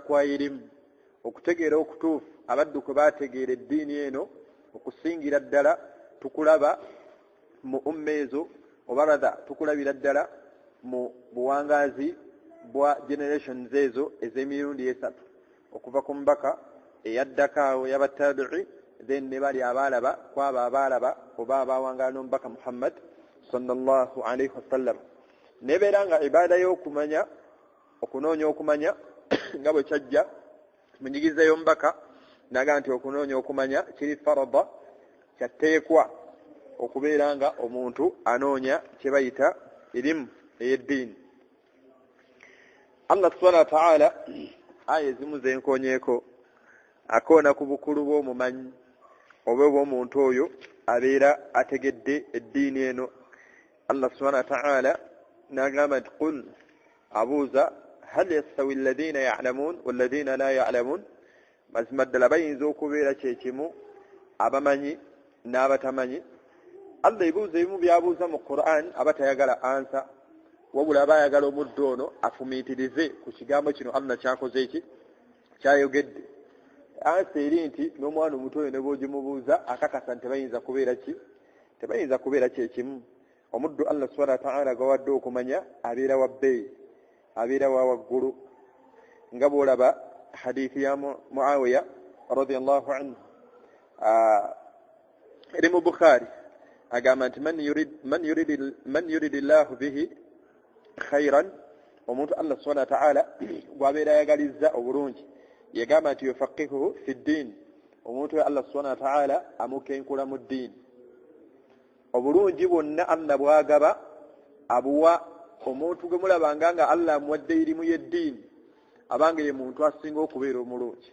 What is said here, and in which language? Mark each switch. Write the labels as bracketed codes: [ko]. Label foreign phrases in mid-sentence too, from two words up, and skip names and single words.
[lg] kwa irimu okutegeera okutuufu abaddu kwe baategeera eddiini eno okusingira ddala tukulaba mu umma ezo oba rather tukulabira ddala mu buwangaazi bwa generations ezo ez'emirundi 3 okuva ku mbaka eyaddako awo y'abattabi'i then ne bali abaalaba kwaba abaalaba oba abaawangala n'omubaka Muhammad [ar] صلى الله عليه وسلم [lg] nebeera nga ibaada y'okumanya okunoonya okumanya nga bwe kyajja mu nyigiza y'omubaka naga nti okunoonya okumanya kiri farada kyateekwa okubeera nga omuntu anoonya kye bayita irimu ey'eddiini. Allah [ar] سبحانه وتعالى [lg] aya ezimu zenkoonyeeko akoona ku bukulu bw'omumanyi oba bw'omuntu oyo abeera ategedde eddiini eno. Allah [ar] سبحانه وتعالى [lg] n'agamba nti qul abuuza [ar] هل يستوي الذين يعلمون والذين لا يعلمون [lg] mazima ddala bayinza okubeera kyekimu abamanyi n'abatamanyi. Allah ebibuuzo ebimu byabuuza mu Qur'an abatayagala ansa wabula abayagala omuddu ono afumiitirize ku kigambo kino Allah kyakoze eki kyayogedde. Ansa eri nti n'omwana omuto oyo ne bw'ogimubuuza akakasa nti tebayinza kubeera ki tebayinza kubeera kyekimu. Omuddu Allah [ar] سبحانه وتعالى [lg] gawadde okumanya abeera wa bbeeyi abeera wa waggulu nga bw'olaba hadithi ya Muawiya [ar] رضي الله عنه [lg] eri mu Bukhari agamba nti [ar] من يرد الله به خيرا [lg] omuntu Allah [ar] سبحانه وتعالى [lg] gwabeera ayagalizza obulungi yagamba nti [ar] يفقهه في الدين [lg] omuntu Allah [ar] سبحانه وتعالى [lg] amukenkula mu ddiini. Obulungi bwonna Allah bwagaba abuwa omuntu gwe mulabanga nga Allah amuwadde irimu y'eddiini abanga ye muntu asinga okubeera omulungi.